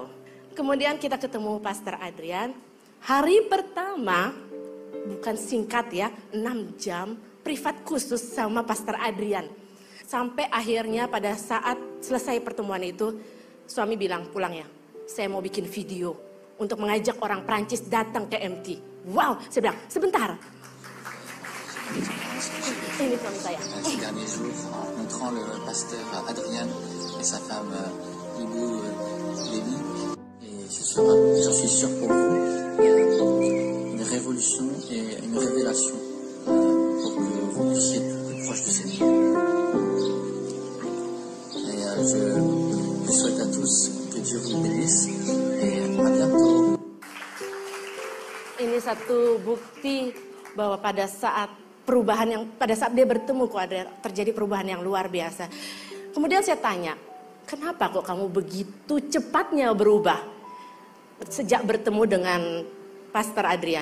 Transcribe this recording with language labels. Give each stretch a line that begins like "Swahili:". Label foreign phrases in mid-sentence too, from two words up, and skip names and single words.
Indonesian: Kemudian kita ketemu Pastor Adrian. Hari pertama, bukan singkat ya, 6 jam privat khusus sama Pastor Adrian. Sampai akhirnya pada saat selesai pertemuan itu, suami bilang, pulang ya, saya mau bikin video untuk mengajak orang Prancis datang ke MT. Wow, saya bilang, sebentar. Ini suami saya.
French: Ces derniers jours, en rencontrant le pasteur Adrien et sa femme Ibu Lévi, et ce sera, j'en suis sûr pour vous, une révolution et une révélation pour que vous puissiez être plus proche du Seigneur. Et je souhaite à tous que Dieu vous bénisse et à bientôt.
Indonesian: Ini satu bukti bahwa pada saat dia bertemu terjadi perubahan yang luar biasa. Kemudian saya tanya, kenapa kok kamu begitu cepatnya berubah sejak bertemu dengan Pastor Adrian?